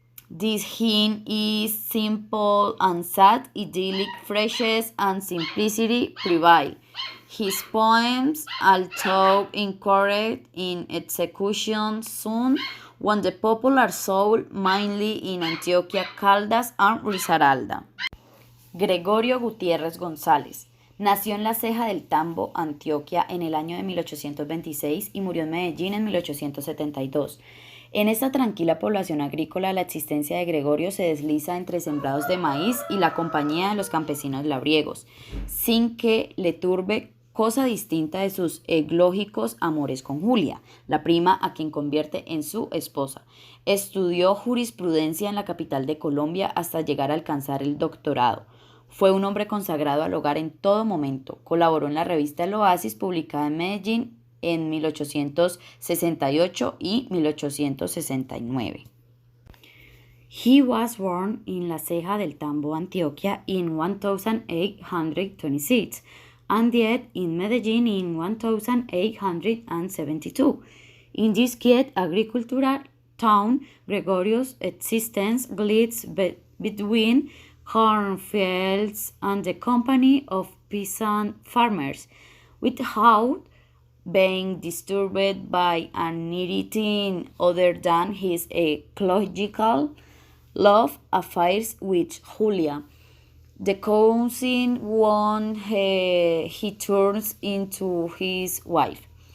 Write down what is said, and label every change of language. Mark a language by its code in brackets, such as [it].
[en] This hymn is simple and sad, idyllic, freshness and simplicity prevail. His poems, although incorrect in execution, soon won the popular soul, mainly in Antioquia, Caldas, and Risaralda. [es] Gregorio Gutiérrez González nació en la Ceja del Tambo, Antioquia, en el año de 1826 y murió en Medellín en 1872. En esta tranquila población agrícola, la existencia de Gregorio se desliza entre sembrados de maíz y la compañía de los campesinos labriegos, sin que le turbe cosa distinta de sus eglógicos amores con Julia, la prima a quien convierte en su esposa. Estudió jurisprudencia en la capital de Colombia hasta llegar a alcanzar el doctorado. Fue un hombre consagrado al hogar en todo momento. Colaboró en la revista El Oasis, publicada en Medellín en 1868 y 1869. [en] He was born in La Ceja del Tambo, Antioquia in 1826 and died in Medellín in 1872. In this quiet agricultural town, Gregorio's existence glides between cornfields and the company of peasant farmers, without being disturbed by anything other than his ecological love affairs with Julia, the cousin one he turns into his wife.